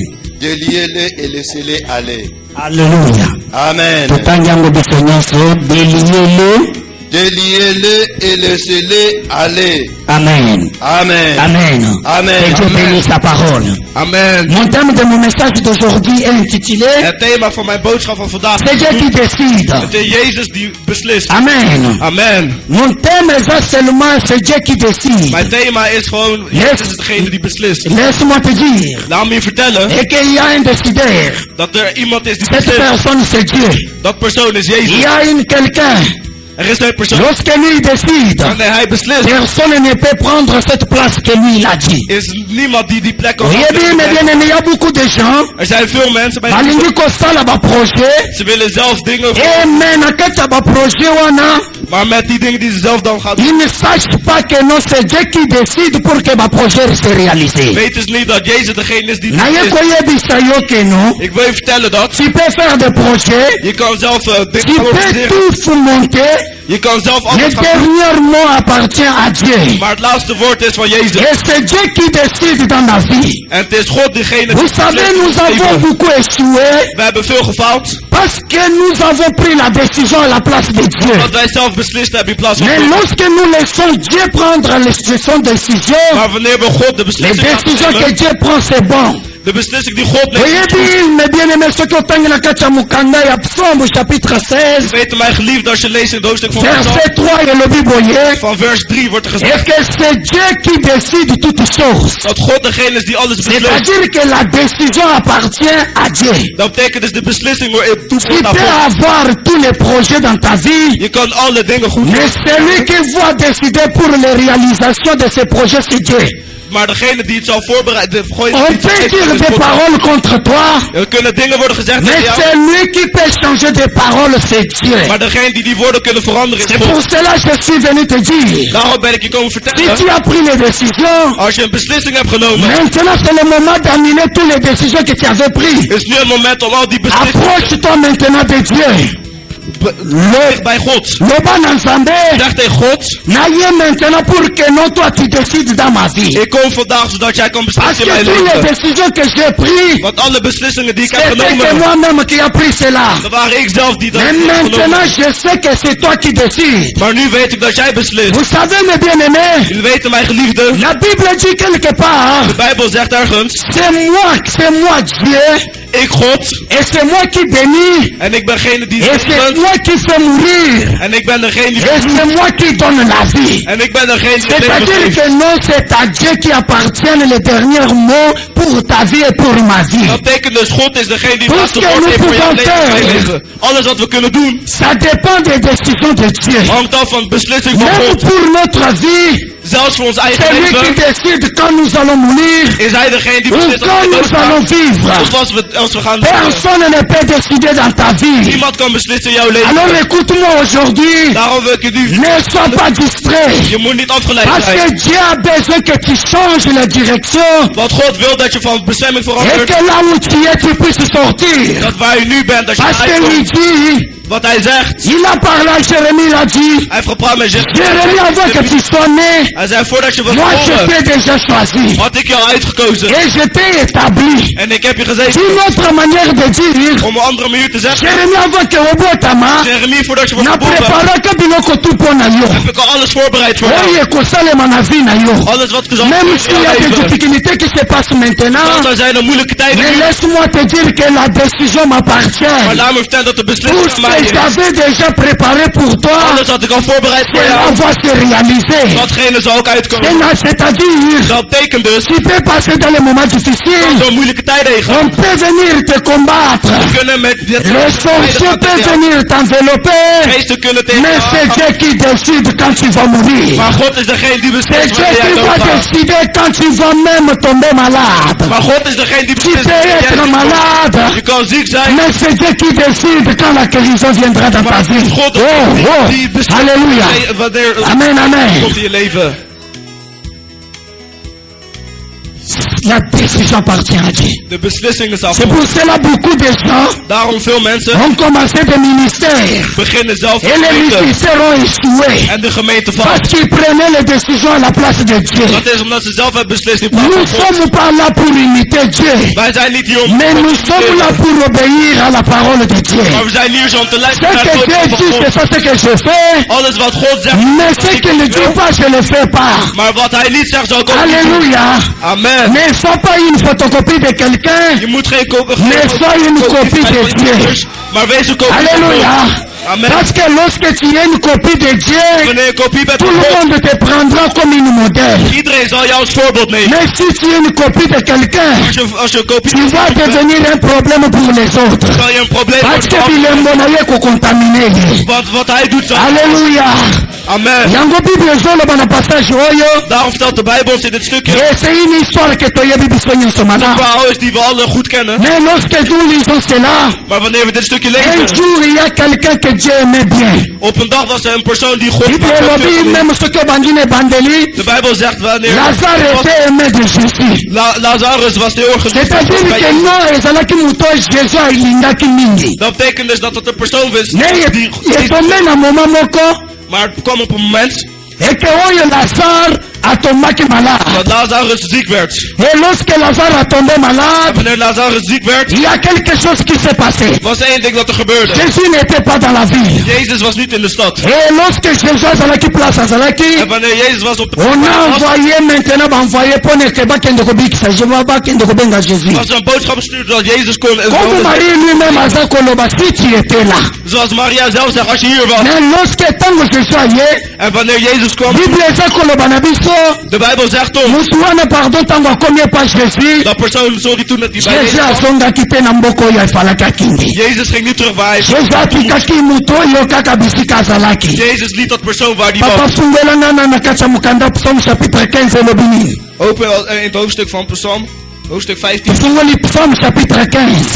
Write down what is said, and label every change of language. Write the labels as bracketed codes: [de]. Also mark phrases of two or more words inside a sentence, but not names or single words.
[fr] Déliez-les et laissez-les aller. Alléluia. Amen. [ln] Tutangiango bisonyoso déliez-le. [fr] Déliez-les et laissez-les aller. Amen. Amen. Amen. Amen. Que Dieu bénisse sa parole. Amen. Mon thème de mon message d'aujourd'hui est intitulé [nl] Het thema van mijn boodschap van vandaag [fr] C'est Dieu qui décide. [nl] Het is Jezus die beslist. [fr] Amen. Amen. Mon thème est seulement c'est Dieu qui décide. [nl] Mijn thema is gewoon, Jezus is degene die beslist. [fr] Laisse-moi te dire [nl] Laat me je vertellen [fr] et qu'il y a un décideur. [nl] dat er iemand is die [fr] Cette [nl] beslist. [fr] personne c'est Dieu. [nl] Dat persoon is [fr] Il y [nl] Jezus. [fr] a quelqu'un. [nl] Er is een persoon. [fr] Lorsque lui décide, [nl] Wanneer hij beslist, [fr] personne ne peut prendre cette place que lui il a dit. [nl] is niemand die die plek kan [fr] Voyez bien, mes bien-aimés, il y a beaucoup de gens. [nl] Er zijn veel mensen bij [ln] Balingi kosala ba projet. [nl] ze willen zelf dingen, [fr] Et maintenant que tu as projet wana, [nl] maar met die dingen die ze zelf dan gaan doen, [fr] ils ne sachent pas que non c'est Dieu qui décide pour que ma projet se réalise. [nl] weten ze niet dat Jezus degene is die [ln] Na ye [nl] beslist. [ln] koye bisayo [fr] que non. [nl] Ik wil je vertellen dat [fr] Tu peux faire des projets. [nl] je kan zelf [fr] Tu [nl] dingen [fr] peux [nl] organiseren. [fr] tout monter. [nl] Je kan zelf [fr] Le [nl] alles gaan doen. [fr] dernier mot appartient à Dieu. [nl] Maar het laatste woord is van Jezus. [fr] Et c'est Dieu qui décide dans la vie. [nl] En het is God degene [fr] Vous [nl] die [fr] savez, [nl] beslist in [fr] nous [nl] ons [fr] avons [nl] leven. [fr] beaucoup échoué [nl] We hebben veel gefaald. parce que nous avons pris la décision à la place de Dieu. Dat wij zelf beslist hebben in plaats van [fr] Mais [nl] God. [fr] lorsque nous laissons Dieu prendre son décision, [nl] Maar wanneer we God de [fr] les [nl] beslissing [fr] décisions que [nl] nemen, [fr] Dieu prend, c'est bon. [nl] de beslissing die God [fr] Voyez [nl] neemt, [fr] bien, mes bien-aimés, ceux qui ont tangué la [ln] kacha mukanda ya [fr] Psaume chapitre 16, [nl] weten mij geliefd als je leest in het hoofdstuk van Psalm, [fr] verset 3 et le Bible, [nl] van vers 3 wordt er [fr] et [nl] gezegd [fr] que c'est Dieu qui décide toutes choses. [nl] dat God degene is die alles beslist. [fr] C'est-à-dire que la décision appartient à Dieu. [nl] Dat betekent dus de beslissing wordt [fr] Tu [nl] toegevoegd aan [fr] peux [nl] God. [fr] avoir tous les projets dans ta vie, [nl] Je kan alle dingen goed [fr] mais [nl] doen, [fr] celui qui va décider pour la réalisation de ces projets, c'est Dieu. [nl] maar degene die het zal voorbereiden, [fr] On peut dire des paroles contre toi, [nl] er kunnen dingen worden gezegd [fr] mais [nl] tegen jou, [fr] celui qui peut changer des paroles, c'est Dieu. [nl] maar degene die woorden kunnen veranderen is [fr] C'est pour [nl] God. [fr] cela que je suis venu te dire, [nl] Daarom ben ik je komen [fr] si [nl] vertellen, [fr] tu as pris les décisions, [nl] als je een beslissing hebt genomen, [fr] maintenant c'est le moment d'annuler toutes les décisions que tu avais prises. [nl] is nu het moment om al die beslissingen [fr] Approche-toi maintenant de Dieu. [nl] dicht bij God. [ln] Loba Nzambe, [nl] Zeg tegen God, [fr] naïe maintenant pour que non toi tu décides dans ma vie. [nl] ik kom vandaag zodat jij kan [fr] Parce [nl] beslissen in [fr] que [nl] mijn [fr] toutes les [nl] leven. [fr] décisions que j'ai prises, [nl] Want alle beslissingen die ik heb [fr] c'était que [nl] genomen, [fr] moi-même qui a pris cela. [nl] dat waren ik zelf die dat [fr] Mais [nl] heb [fr] maintenant [nl] genomen. [fr] je sais que c'est toi qui décides. [nl] Maar nu weet ik dat jij beslist. [fr] Vous savez mes bien-aimés, [nl] Jullie weten mijn geliefde, [fr] la Bible dit quelque part, [nl] de Bijbel zegt ergens, [fr] c'est moi Dieu, [nl] ik God, [fr] et c'est moi qui bénis, [nl] en ik ben degene die [fr] et c'est [nl] zegent, [fr] moi qui fais mourir, [nl] en ik ben degene die [fr] et c'est moi qui donne la vie. [nl] en ik ben degene die het leven [fr] C'est-à-dire [nl] geeft. [fr] que non, c'est à Dieu qui appartient le dernier mot pour ta vie et pour ma vie. [nl] Dat betekent dus God is degene die [fr] Tout [nl] het [fr] ce [nl] laatste [fr] que [nl] woord [fr] nous [nl] heeft voor jouw [fr] pouvons [nl] leven en mijn [fr] faire. [nl] leven. Alles wat we kunnen doen, [fr] Ça dépend des décisions de Dieu. [nl] hangt af van de beslissing van [fr] Même [nl] God. [fr] pour notre vie, [nl] Zelfs voor ons eigen [fr] c'est lui qui [nl] leven [fr] décide quand nous allons mourir [nl] is hij degene die [fr] ou [nl] beslist [fr] quand [nl] als [fr] nous [nl] we [fr] allons [nl] doodgaan. [fr] vivre. [nl] Of als we gaan leven. [fr] Personne ne peut décider dans ta vie. [nl] Niemand kan beslissen in jouw leven. [fr] Alors écoute-moi aujourd'hui. [nl] Daarom wil ik je nu... [fr] Ne sois pas distrait. [nl] Je moet niet afgeleid [fr] Parce que [nl] zijn. [fr] Dieu a besoin que tu changes la direction. [nl] Want God wil dat je van bestemming [fr] Et [nl] verandert. [fr] que là où tu es, tu puisses sortir. [nl] Dat waar je nu bent, dat je [fr] Parce [nl] eruit [fr] que lui [nl] komt. [fr] dit, [nl] Wat hij zegt. [fr] il a parlé à Jérémie, il a dit, [nl] Hij heeft gepraat met [fr] Jérémie, avant que tu sois né, [nl] Hij zei, voordat je was [fr] moi je [nl] geboren, [fr] t'ai déjà choisi. [nl] had ik jou uitgekozen. [fr] Et je t'ai établi. [nl] En ik heb je gezeten. [fr] D'une autre manière de dire, [nl] Om een andere manier te zeggen. [fr] Jérémie, avant que Obotama, [nl] Jeremie, voordat je was [fr] n'a [nl] geboren, [fr] préparé que biloko tout pour [ln] na yo. [nl] heb ik al alles voorbereid voor jou. [ln] Oye, kosalema na vie na yo. [nl] Alles wat gezond [fr] Même [nl] is in [fr] s'il y [nl] jouw [fr] a des [nl] leven. [fr] difficultés qui se passent maintenant, [nl] Want er zijn er moeilijke tijden [fr] mais [nl] nu. [fr] laisse-moi te dire que la décision [nl] Maar [fr] m'appartient. [nl] laat me vertellen dat de [fr] Tout [nl] beslissing [fr] ce [nl] van mij [fr] que [nl] is. [fr] j'avais déjà préparé pour toi, [nl] Alles had ik al voorbereid voor [fr] cela [nl] jou. [fr] va se réaliser. [nl] Datgene zal ook uitkomen. [fr] C'est-à-dire, [nl] Dat betekent dus, [fr] tu peux passer dans les moments difficiles. [nl] door moeilijke tijden heen [fr] On [nl] gaan. [fr] peut venir te combattre. [nl] We kunnen met dit [fr] Les sorciers peuvent venir t'envelopper. [nl] geesten kunnen tegen [fr] Mais [nl] je [fr] c'est [nl] aangaan. [fr] Dieu qui décide quand tu vas mourir. [nl] Maar God is degene die [fr] C'est [nl] beslist [fr] Dieu [nl] wanneer jij [fr] qui va [nl] doodgaat. [fr] décider quand tu vas même tomber malade. [nl] Maar God is degene die [fr] Tu [nl] beslist [fr] peux [nl] wanneer jij [fr] être [nl] ziek wordt. [fr] malade. [nl] Je kan ziek zijn. [fr] Mais c'est Dieu qui décide quand la guérison viendra dans ta [nl] Maar [fr] vie. [nl] God [fr] Oh, [nl] die [fr] oh. [nl] beslist [fr] Alléluia. [nl] wanneer [fr] Amen, amen. [nl] komt in je leven. [fr] La décision appartient à Dieu. [nl] De beslissing is af. [fr] C'est pour cela beaucoup de gens [nl] Daarom veel mensen [fr] ont commencé des ministères. [nl] beginnen zelf [fr] Et les [nl] te [fr] ministères ont échoué. [nl] en de gemeente [fr] Parce [nl] valt. [fr] qu'ils prenaient les décisions à la place de Dieu. [nl] Dat is omdat ze zelf hebben beslist in plaats [fr] Nous [nl] van God. [fr] sommes pas là pour imiter Dieu. [nl] Wij zijn niet hier om [fr] Mais [nl] God [fr] nous [nl] te [fr] sommes là [nl] imiteren. [fr] pour obéir à la parole de Dieu. [nl] Maar we zijn hier zo om te [fr] Ce [nl] luisteren naar het [fr] que Dieu [nl] woord [fr] dit, [nl] van [fr] c'est [nl] God. [fr] ça ce que je fais. [nl] Alles wat God zegt, [fr] Mais [nl] dat [fr] ce [nl] ik [fr] qu'il ne [nl] niet [fr] dit [nl] wil. [fr] pas, je ne le fais pas. [nl] Maar wat hij niet zegt, zal ik ook niet doen. [fr] Alléluia. Amen. Ne sois pas une photocopie de quelqu'un. [nl] Je moet geen [fr] Mais sois une copie de Dieu. [nl] Maar wees een kopie van [fr] Alléluia. [nl] God. [fr] Amen. Parce que lorsque tu es une copie de Dieu, [nl] Wanneer je kopie bent [fr] tout [nl] van [fr] le [nl] God, [fr] monde te prendra comme une modèle. [nl] iedereen zal jou als voorbeeld nemen. [fr] Mais si tu es une copie de quelqu'un, [nl] Als je een kopie [fr] tu vas devenir un problème pour les autres. [nl] zal je een probleem [fr] Parce que [nl] worden. [ln] bilembo na ye kokontamine ye. [nl] Want wat hij doet, zal... [fr] Alléluia. Amen. [ln] Yango Bible ezoloba na passage oyo. [nl] Daarom vertelt de Bijbel ons in dit stukje. [fr] Et c'est une histoire que [ln] toyebi biso nyonso [nl] Een [ln] mana. [nl] verhaal is die we alle goed kennen. [fr] Mais lorsque nous lisons cela, [nl] Maar wanneer we dit stukje [fr] un [nl] lezen, [fr] jour il y a quelqu'un que Dieu aimait bien. [nl] op een dag was er een persoon die God [ln] Bible elobi même soki obandine ebandeli, [nl] De Bijbel zegt wanneer [fr] Lazare était aimé de Jésus. [nl] Lazarus was heel erg geliefd. [fr] C'est-à-dire que non [ln] ezalaki moto Jésus alingaki mingi. [nl] Dat betekent dus dat het een persoon is [fr] Mais [nl] die [ln] etombe na moment moko, [nl] maar het kwam op een moment [fr] et que [ln] oyo Lazare atombaki malade. [nl] dat Lazarus ziek werd. [fr] Et lorsque Lazare a tombé [nl] En [fr] malade, [nl] wanneer Lazarus ziek werd, [fr] il y a quelque chose qui s'est passé. [nl] was er één ding dat er gebeurde. [fr] Jésus n'était pas dans la ville. [nl] Jezus was niet in de stad. [fr] Et lorsque Jésus [ln] azalaki place azalaki, [nl] En wanneer Jezus was op de [fr] on a [nl] plaats, [fr] envoyé maintenant envoyé pour [ln] ne bakende kobikisa. [fr] Je vois [ln] bakende kobenga Jésus. [nl] was er een boodschap gestuurd dat Jezus kon. [fr] Comme Marie lui-même [ln] aza koloba, [fr] si tu étais là. [nl] Zoals Maria zelf zegt, als je hier was. [fr] Mais lorsque [ln] tango Jésus aye, [nl] En wanneer Jezus kwam, [ln] Bible eza koloba na biso, [nl] de Bijbel zegt ons, [ln] mutu wana pardon tango akomi epa Jésus, [nl] dat persoon, sorry, toen dat hij bij [ln] Jésus [nl] Jezus kwam, [ln] azongaki te na mboka oyo efalaki akindi. [nl] Jezus ging niet terug waar hij [ln] Jésus atikaki mutu oyo kaka bisika azalaki. [nl] Jezus liet dat persoon waar hij [ln] Papa [nl] was. [ln] fungwelanga na kati ya mukanda Psalm chapitre 15 elobi nini? [nl] Open in het hoofdstuk van Psalm, hoofdstuk 15. [ln] Tofungoli Psalm chapitre 15.